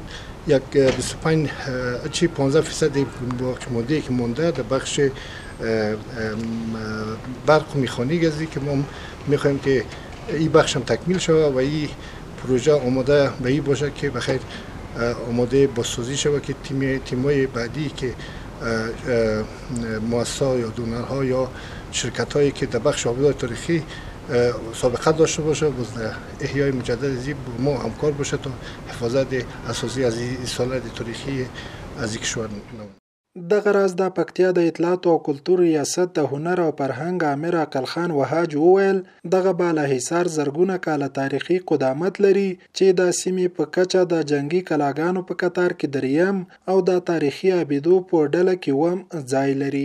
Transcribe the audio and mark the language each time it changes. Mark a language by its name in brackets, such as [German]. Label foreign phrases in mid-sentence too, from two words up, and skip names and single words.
[Persian] یک 15% باقی مانده که مانده در بخش برق و مکانیک که ما میخوایم که این بخش هم تکمیل شود و این پروژه آماده به این باشه که بخیر آماده بازسازی شود که تیمای بعدی که مؤسسات یا دونرها یا شرکت هایی که در بخش آبدات تاریخی سابقه داشته باشه باز در احیای مجدد از با ما همکار باشه تا حفاظت اساسی از این سالات تاریخی از این کشور [Pashto] دغه راز د پکتیا د اطلاعات او کلتور ریاست د هنر او فرهنګ امیر عقل خان وهاج وویل دغه بالاحصار زرګونه کاله تاریخي قدامت لري چې د سیمې په کچه د جنگي کلاګانو په کتار کې دریم او د تاریخي ابیدو په ډله کې وم ځای لري.